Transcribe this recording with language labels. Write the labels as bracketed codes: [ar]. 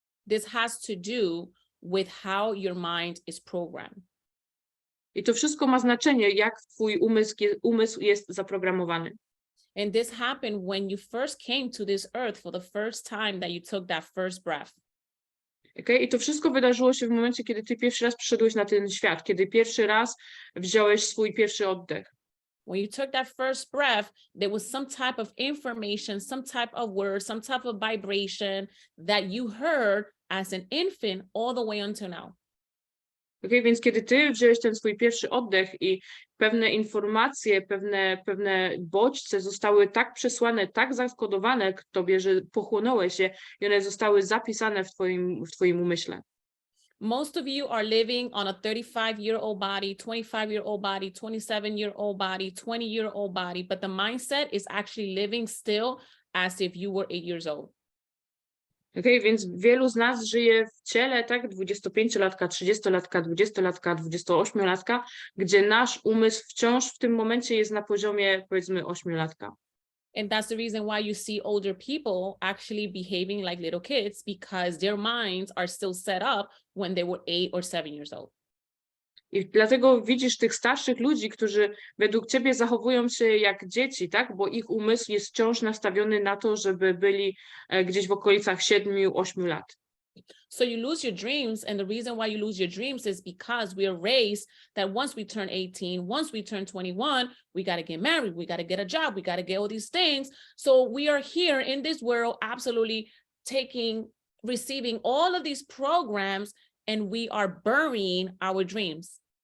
[en] This has to do with how your mind is programmed. [pl] I to wszystko ma znaczenie, jak twój umysł jest zaprogramowany. [en] And this happened when you first came to this earth for the first time that you took that first breath. Okay? [pl] I to wszystko wydarzyło się w momencie, kiedy ty pierwszy raz przyszedłeś na ten świat, kiedy pierwszy raz wziąłeś swój pierwszy oddech. [en] When you took that first breath, there was some type of information, some type of word, some type of vibration that you heard as an infant all the way until now. Okay? [pl] Więc kiedy ty wziąłeś ten swój pierwszy oddech i pewne informacje, pewne bodźce zostały tak przesłane, tak zakodowane k tobie, że pochłonąłeś je i one zostały zapisane w twoim umyśle. [en] Most of you are living on a 35-year-old body, 25-year-old body, 27-year-old body, 20-year-old body, but the mindset is actually living still as if you were 8 years old. Okay? [pl] Więc wielu z nas żyje w ciele, tak, 25-latka, 30-latka, 20-latka, 28-latka, gdzie nasz umysł wciąż w tym momencie jest na poziomie, powiedzmy, 8-latka. [en] And that's the reason why you see older people actually behaving like little kids, because their minds are still set up when they were 8 or 7 years old. [pl] I dlatego widzisz tych starszych ludzi, którzy według ciebie zachowują się jak dzieci, tak? Bo ich umysł jest wciąż nastawiony na to, żeby byli gdzieś w okolicach 7-8 lat. [en] So you lose your dreams, and the reason why you lose your dreams is because we are raised that once we turn 18, once we turn 21, we got to get married, we got to get a job, we got to get all these things. So we are here in this world absolutely receiving all of these programs, and we are burying our dreams.